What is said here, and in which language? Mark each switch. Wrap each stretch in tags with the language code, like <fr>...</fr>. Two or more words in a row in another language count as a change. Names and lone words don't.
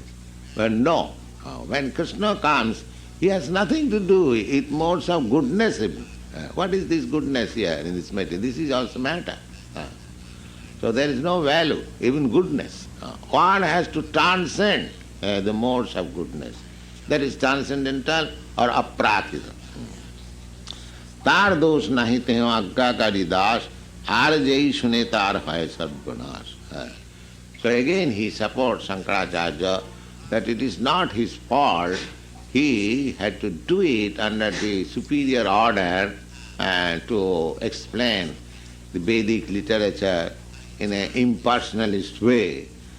<en>But no, when Krishna comes, he has nothing to do with modes of goodness even. What is this goodness here in this matter? This is also matter. So there is no value, even goodness. One has to transcend the modes of goodness. That is transcendental or aprākṛta.</en> <bn>তার দোষ নাহি তেঁহো আজ্ঞাকারী দাস, আর যেই শুনে তার হয় সর্বনাশ.</bn> <en>So again he supports Śaṅkara that it is not his fault. He had to do it under the superior order to explain the Vedic literature in an impersonalist way.</en>